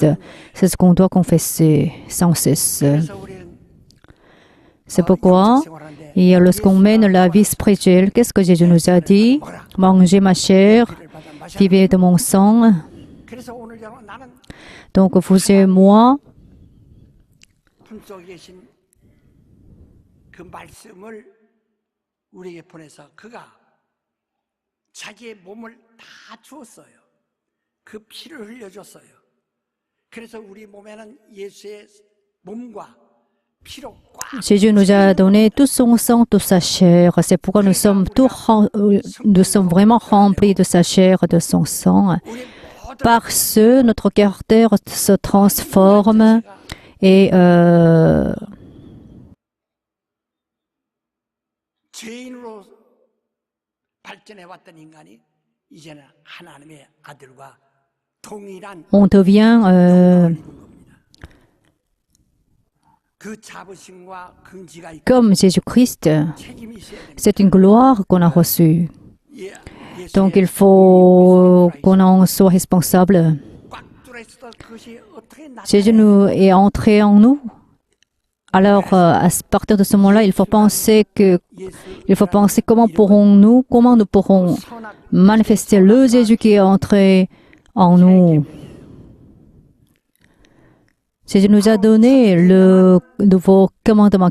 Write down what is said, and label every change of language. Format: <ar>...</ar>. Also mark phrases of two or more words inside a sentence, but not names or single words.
<fr>C'est ce qu'on doit confesser sans cesse. C'est pourquoi, et lorsqu'on mène la vie spirituelle, qu'est-ce que Jésus nous a dit? Mangez ma chair, vivez de mon sang. Donc, vous et moi,</fr> <ko>그 말씀을 우리에게 보내서 그가 자기의 몸을 다 주었어요. 그 피를 흘려줬어요. 그래서 우리 몸에는 예수의 몸과 피로 꽉</ko> <fr>Jésus nous a donné tout son sang, toute sa chair. C'est pourquoi nous sommes vraiment remplis de sa chair, de son sang. Par ce, notre caractère se transforme et</fr> <ko>죄인으로 발전해왔던 인간이 이제는 하나님의 아들과 동일한</ko> <fr>on devient</fr> <ko>그 자부심과 긍지가 있고</ko> <fr>comme Jésus-Christ.</fr> <ko>책임이 있어야 됩니다.</ko> <fr>C'est une gloire qu'on a reçue.</fr> <ko>예수의</ko> <fr>Donc il faut qu'on en soit responsable.</fr> <ko>꽉 뚫어있어도 그것이 어떻게</ko> <fr>Jésus nous est entré en nous. Alors, à partir de ce moment-là, il faut penser comment nous pourrons manifester le Jésus qui est entré en nous. Jésus nous a donné le nouveau commandement.</fr>